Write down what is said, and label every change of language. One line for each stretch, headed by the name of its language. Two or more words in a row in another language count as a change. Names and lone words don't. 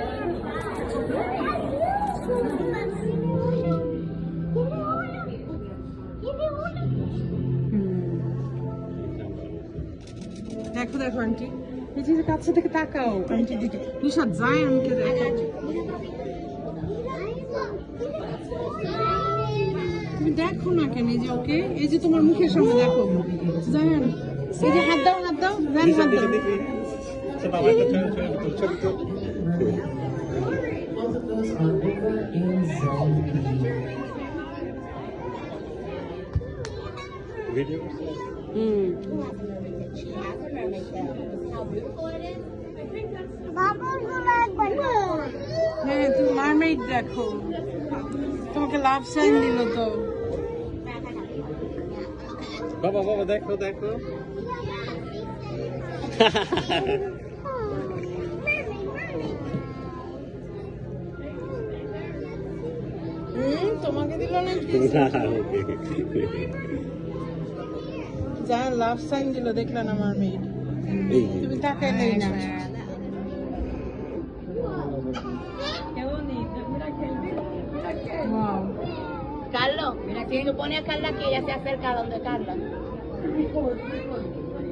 Bangla: দেখো দেখো আন্টি এই যে কাছে থেকে তাকাও আন্টি দিকে নিশাদ যায় আমাকে দেখো তুমি দেখো না কেন এই যে ওকে এই যে তোমার মুখের সামনে দেখো জায়ান এই যে হাত দাও জায়ান হাত দাও সে বাবাটা ছবি তো
English: Both of those are over in Zone B.
Bangla: ভিডিও হ্যাঁ তুমি মারমেইড দেখো তোমাকে
English: love sign
Bangla: দিল তো বাবা দেখো তোমাকে দিল না যা
English: love sign
Bangla: দিল দেখলে না মারমেইড তুমি তাকাই নেই না Wow.
Spanish: Carlos, mira que yo pone a Carla que ella se acerca a donde Carla.